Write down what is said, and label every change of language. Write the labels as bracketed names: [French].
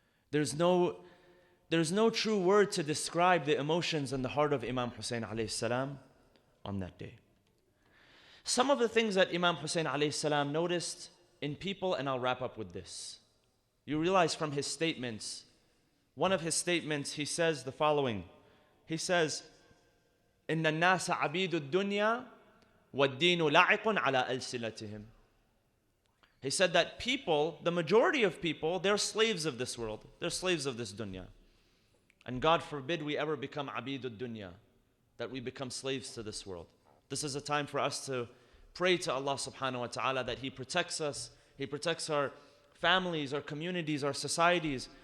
[English] There's no true word to describe the emotions in the heart of Imam Hussein alayhi salam on that day. Some of the things that Imam Hussein alayhi salam noticed in people, and I'll wrap up with this. You realize from his statements, one of his statements, he says the following. He says, [Arabic] إِنَّ النَّاسَ عَبِيدُ الدُّنْيَا وَالدِّينُ لَعِقٌ عَلَىٰ أَلْسِنَتِهِمْ. [English] He said that people, the majority of people, they're slaves of this world. They're slaves of this dunya. And God forbid we ever become abidud dunya, that we become slaves to this world. This is a time for us to pray to Allah subhanahu wa ta'ala that He protects us, He protects our families, our communities, our societies